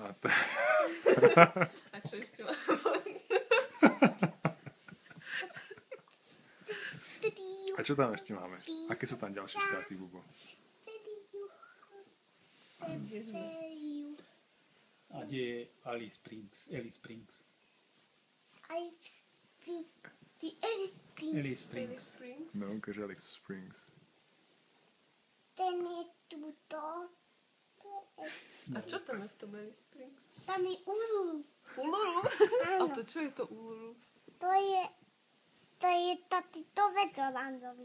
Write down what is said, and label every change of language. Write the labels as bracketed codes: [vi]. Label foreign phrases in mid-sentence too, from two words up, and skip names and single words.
[sk] A čo ešte mám? A čo tam ešte máme? Aké sú tam ďalšie štáty, Bubo? Kde sme? A kde je Alice Springs? Alice Springs. Alice Springs. Alice Alice Springs. Springs. No, ukáž Alice Springs. Ten je tuto. A čo tam je v tom Alice Springs? Tam je Uluru. Uluru? A Áno. to čo je to Uluru? To je taký tovec oranžový.